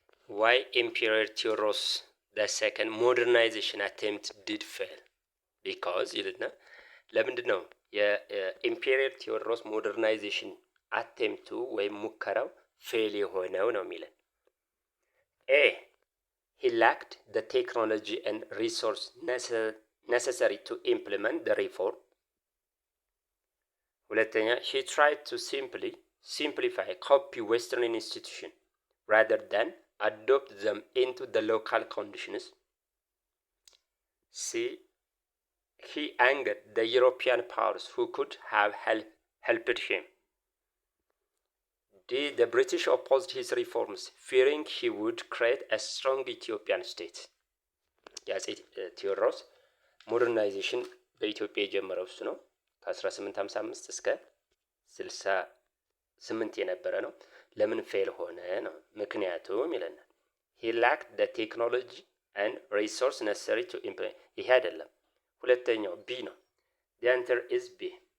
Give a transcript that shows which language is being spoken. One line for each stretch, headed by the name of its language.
English: ዋይ ኢምፔሪየር ቴዎድሮስ the second modernization attempt did fail because
Amharic: ይልና ለምንድን ነው የኢምፔሪየር ቴዎድሮስ ሞደርናይዜሽን አቴምፕቱ ወይም ሙከራው ፌል የሆነው ነው የሚለን።
English: ኤ he lacked the technology and resource necessary to implement the reform.
Amharic: ሁለተኛ
English: he tried to simplify copy western institution rather than adopt them into the local conditions. C he angered the European powers who could have helped him. D the British opposed his reforms, fearing he would create a strong Ethiopian state.
Amharic: የአፄ ቴዎድሮስ ሞደርናይዜሽን በኢትዮጵያ የጀመረው እሱ ነው። ከ1855 እስከ 68 የነበረ ነው። ለምን ፌል ሆነ ነው ምክንያቱም ይለናል።
English: he lacked the technology and resource necessary to implement።
Amharic: ይሄ አይደለም፣ ሁለተኛው ቢ ነው።
English: the answer is B.